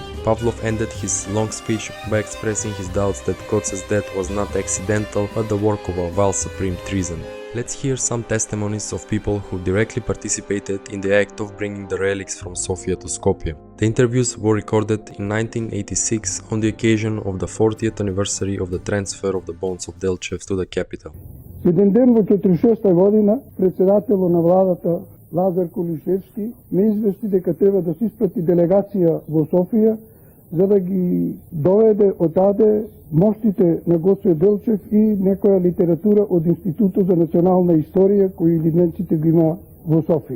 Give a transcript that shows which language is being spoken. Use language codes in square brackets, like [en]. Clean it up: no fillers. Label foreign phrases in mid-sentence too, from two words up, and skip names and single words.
[en] Pavlov ended his long speech by expressing his doubts that Goce's death was not accidental, but the work of a vile supreme treason. Let's hear some testimonies of people who directly participated in the act of bringing the relics from Sofia to Skopje. The interviews were recorded in 1986 on the occasion of the 40th anniversary of the transfer of the bones of Delchev to the capital. [mk] Един ден во 46-та година председателот на владата Лазар Колишевски ме извести дека треба да се испрати делегација во Софија за да ги доведе одаде мощите на Гоце Делчев и некоја литература од Институтот за национална историја кој лидненците го има во Софија.